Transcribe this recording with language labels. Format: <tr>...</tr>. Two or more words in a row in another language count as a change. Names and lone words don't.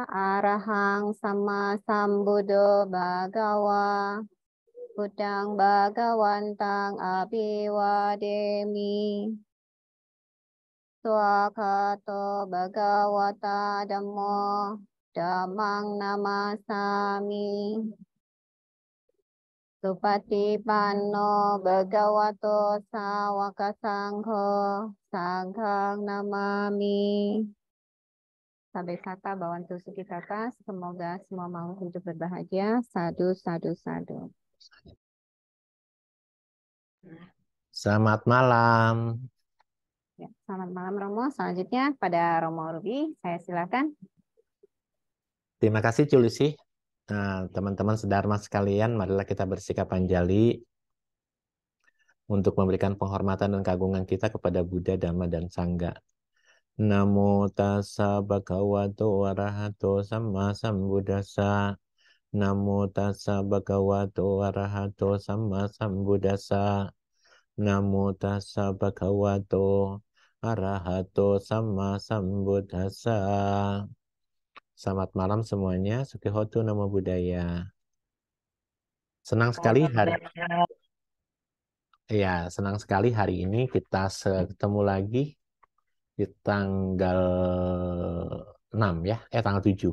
<pi>Arahang Sama Sambuddho Bhagawa Buddhang Bhagawantang Abhiwademi Swakato Bhagawata Dhammo Dhammang Namasami Supatipanno Bhagavato Sawaka Sangho Sanghang Namami. Sabe kata Bawantu Sukitata,</pi> <id>semoga semua makhluk hidup berbahagia.</id> <pi>Sadu, sadu, sadu.</pi> <id>Selamat malam. Ya, selamat malam Romo. Selanjutnya pada Romo Ruby, saya silakan. Terima kasih Culusi. Teman-teman sedharma sekalian, marilah kita bersikap anjali untuk memberikan penghormatan dan keagungan kita kepada Buddha, Dhamma, dan Sangha.</id> <pi>Namo tassa bhagavato arahato samma sambuddhassa. Namo tassa bhagavato arahato samma sambuddhassa. Namo tassa bhagavato arahato samma sambuddhassa.</pi> <id>Selamat malam semuanya.</id> <pi>Sukihotu Namo Buddhaya.</pi> <id>Senang sekali hari ini kita ketemu lagi di tanggal 6 ya, tanggal 7.</id>